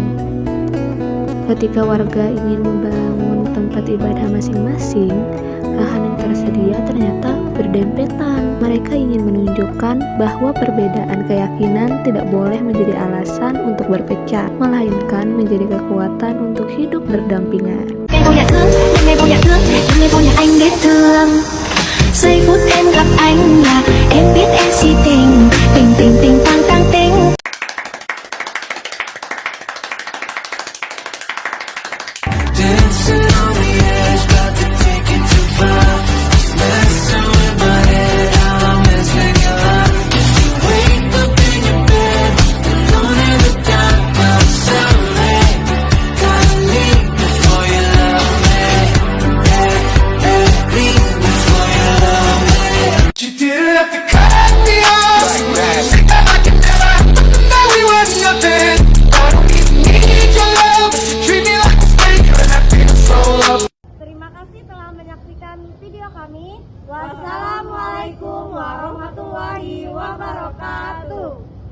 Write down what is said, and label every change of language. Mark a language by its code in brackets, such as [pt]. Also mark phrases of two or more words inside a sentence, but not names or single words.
[id] Ketika warga ingin membangun tempat ibadah masing-masing, lahan yang tersedia ternyata berdempetan. Mereka ingin menunjukkan bahwa perbedaan keyakinan tidak boleh menjadi alasan untuk berpecah, melainkan menjadi kekuatan untuk hidup berdampingan. [vi] Giây phút em gặp anh là em biết em si tình, tình tình tình tăng tăng tình. [en] Dancing on the edge, about to take it too far. Just messing with my head, how I'm messing you up. If you wake up in your bed, alone in the dark, well sorry. Gotta leave before you love me. Leave before you love me. You didn't have to cut me off. I can never know we were nothing. I don't even need your love. Treat me like a stranger and I feel so loved. [id] Terima kasih telah menyaksikan video kami. [ar] والسلام عليكم ورحمة الله وبركاته.